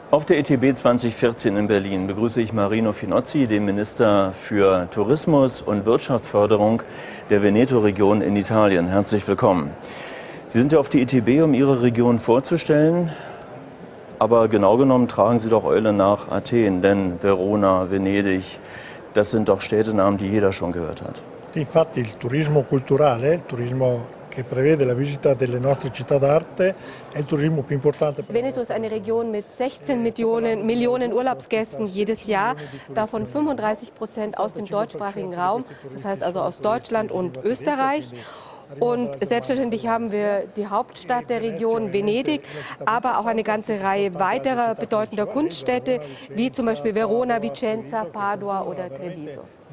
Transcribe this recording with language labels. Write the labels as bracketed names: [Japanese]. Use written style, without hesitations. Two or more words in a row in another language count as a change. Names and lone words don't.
[German] der ETB 2014 in Berlin begrüße ich Marino Finozzi, den Minister für Tourismus und Wirtschaftsförderung der Veneto-Region in Italien. Herzlich willkommen. Sie sind ja auf die ETB, um Ihre Region vorzustellen, aber genau genommen tragen Sie doch Eule nach Athen, denn Verona, Venedig, das sind doch Städtenamen, die jeder schon gehört hat. [Italian] Infatti il turismo culturale, il turismo che prevede la visita delle nostre città d'arte, è il turismo più importante. [German] Veneto ist eine Region mit 16 Millionen Urlaubsgästen jedes Jahr, davon 35% aus dem deutschsprachigen Raum, das heißt also aus Deutschland und Österreich. Und selbstverständlich haben wir die Hauptstadt der Region, Venedig, aber auch eine ganze Reihe weiterer bedeutender Kunststädte, wie zum Beispiel Verona, Vicenza, Padua oder Treviso.